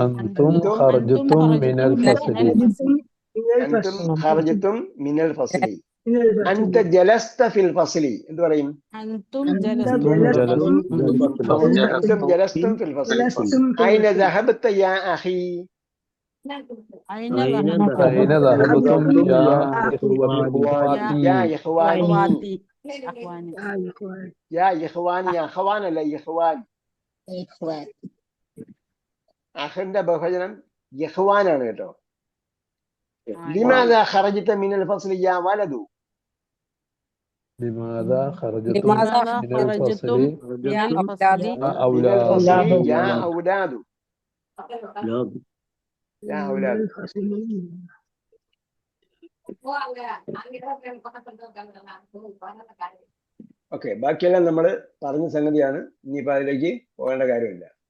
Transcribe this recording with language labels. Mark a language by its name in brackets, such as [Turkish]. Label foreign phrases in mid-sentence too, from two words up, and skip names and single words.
[Arabic] أنتم خرجتم من الفصل. أنتم خرجتم من الفصل. أنت جلست في الفصل. [Malayalam] എന്ത് പറയും? [Arabic] അൻതും جلستم في الفصل. أين ذهبت يا أخي. أين ذهبتم يا إخواني أخواني يا إخواني أخوان [Malayalam] അല്ല ഇഖ്വാൻ. അഖിന്റെ ബഹുവചനം ഇഖ്വാനാണ് കേട്ടോ. [Arabic] لماذا خرجت من الفصل يا ولد. لماذا خرجتم لماذا من خرجتم الفصل من الفصل മിനൽ أولاد فصل يا أولاد. ലാദ്. يا أولاد. [Malayalam] ഓക്കെ, ബാക്കിയെല്ലാം നമ്മൾ പറഞ്ഞ സംഗതിയാണ്. ഇനിയിപ്പോ അതിലേക്ക് പോകേണ്ട കാര്യമില്ല.